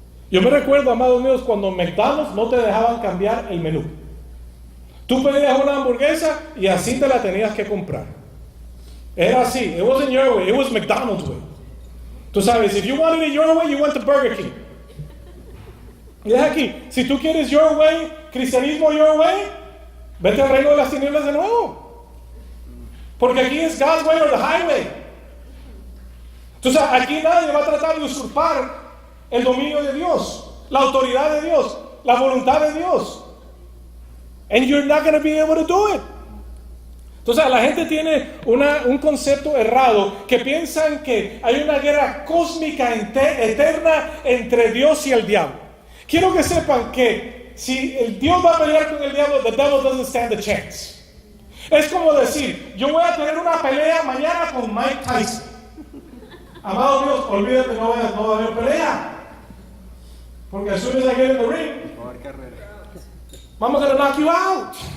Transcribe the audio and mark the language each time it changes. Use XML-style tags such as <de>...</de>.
<es>Yo me recuerdo, amados míos, cuando en McDonald's no te dejaban cambiar el menú. Tú pedías una hamburguesa y así te la tenías que comprar. Era así.</es> <en>It wasn't your way, it was McDonald's way.</en> <es>Tú sabes,</es> <en>if you wanted it your way, you went to Burger King.</en> <es>Y es aquí, si tú quieres</es> <en>your way,</en> <es>cristianismo your way, vete al reino de las tinieblas de nuevo. Porque aquí es</es> <en>God's way or the highway.</en> <es>Entonces aquí nadie va a tratar de usurpar el dominio de Dios, la autoridad de Dios, la voluntad de Dios.</es> <en>And you're not going to be able to do it.</en> <es>Entonces la gente tiene un concepto errado, que piensan que hay una guerra cósmica eterna entre Dios y el diablo. Quiero que sepan que si el Dios va a pelear con el diablo,</es> <en>the devil doesn't stand a chance.</en> <es>Es como decir, yo voy a tener una pelea mañana con Mike Tyson. Amado Dios, olvídate, no va a haber pelea.</es> <en>Porque as soon as I get in the ring, I'm gonna knock you out.</en>